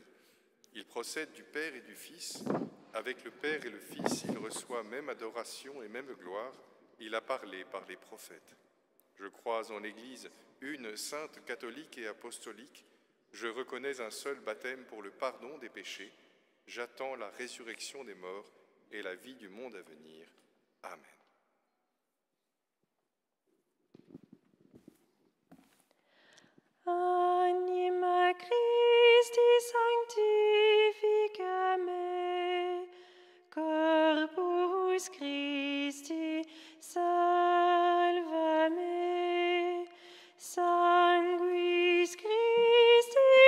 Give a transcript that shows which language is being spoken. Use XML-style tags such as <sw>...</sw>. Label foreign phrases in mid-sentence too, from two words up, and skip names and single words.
<fr>Il procède du Père et du Fils. Avec le Père et le Fils, il reçoit même adoration et même gloire. Il a parlé par les prophètes. Je crois en l'Église, une sainte, catholique et apostolique. Je reconnais un seul baptême pour le pardon des péchés. J'attends la résurrection des morts et la vie du monde à venir. Amen.</fr> <la>Anima Christi sanctifica me, corpus Christi salva me, sanguis Christi</la>